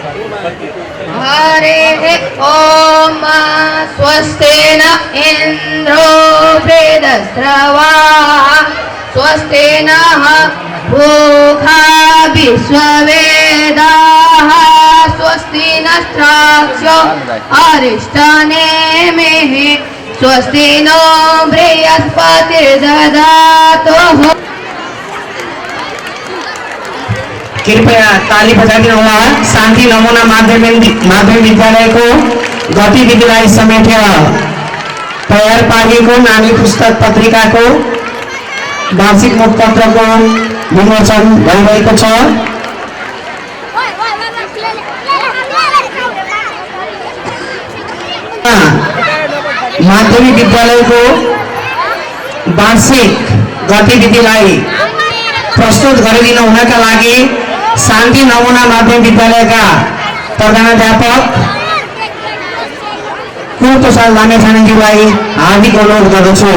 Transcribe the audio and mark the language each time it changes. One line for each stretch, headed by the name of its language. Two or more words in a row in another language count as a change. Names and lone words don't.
Sanskrit: हरेः ॐ स्वस्ति न इन्द्रो वृद्धस्रवाः स्वस्ति नः पूषा विश्ववेदाः स्वस्ति नस्त्राक्षो अरिष्टनेमिः स्वस्ति नो बृहस्पतिर्दधातु।
Nepali: कृपया ताली बजाइदिनु होला। शान्ति नमुना माध्यमिक विद्यालयको गतिविधिलाई समेटेर तयार पारिएको नानी पुस्तक पत्रिकाको वार्षिक मुखपत्रको विमोचन भइरहेको छ। माध्यमिक विद्यालयको वार्षिक गतिविधिलाई प्रस्तुत गरिदिनु हुनका लागि शान्ति नमुना माध्यमिक विद्यालयका प्रधानाध्यापक कुप्रसाद लामेछानेज्यूलाई हार्दिक अनुरोध गर्दछु।